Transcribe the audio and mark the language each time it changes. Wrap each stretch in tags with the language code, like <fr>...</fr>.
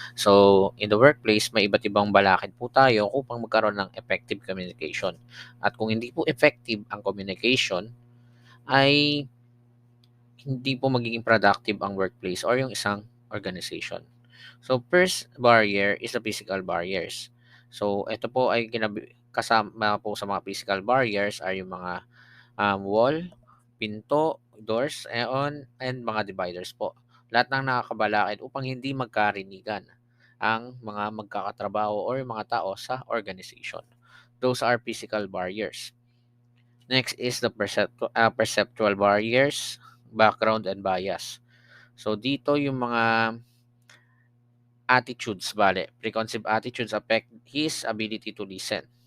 <tl>So in the workplace, may iba't ibang balakid po tayo upang magkaroon ng effective communication. At kung hindi po effective ang communication, ay hindi po magiging productive ang workplace or yung isang organization.</tl> <en>So first barrier is the physical barriers.</en> <tl>So ito po ay kasama po sa mga physical barriers ay yung mga wall, pinto, doors, and mga dividers po. Lahat ng nakakabalakid upang hindi magkarinigan ang mga magkakatrabaho or mga tao sa organization.</tl> <en>Those are physical barriers. Next is the perceptual barriers, background, and bias.</en> <tl>So dito yung</tl> <en>mga attitudes, preconceived attitudes affect his ability to listen.</en>